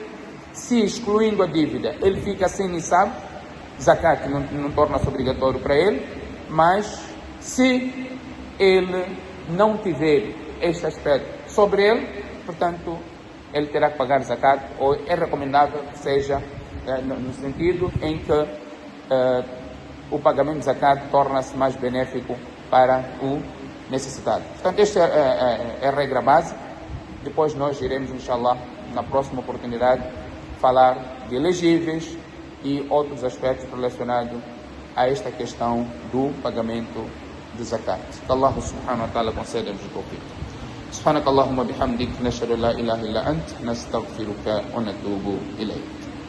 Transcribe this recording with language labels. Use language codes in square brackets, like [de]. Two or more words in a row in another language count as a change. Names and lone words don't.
[pt] Se excluindo a dívida, ele fica sem nisab, zakat não torna-se obrigatório para ele, mas se ele não tiver este aspecto sobre ele, portanto, ele terá que pagar zakat, ou é recomendável que seja no sentido em que o pagamento de zakat torna-se mais benéfico para o necessitado. Portanto, esta é a regra básica. Depois nós iremos, inshallah, na próxima oportunidade, falar de elegíveis e outros aspectos relacionados a esta questão do pagamento de zakat. Que [ar] الله سبحانه وتعالى [pt] conceda-nos o tawfiq. [ar] سبحانك اللهم وبحمدك نشهد لا إله إلا أنت نستغفرك ونتوب إليك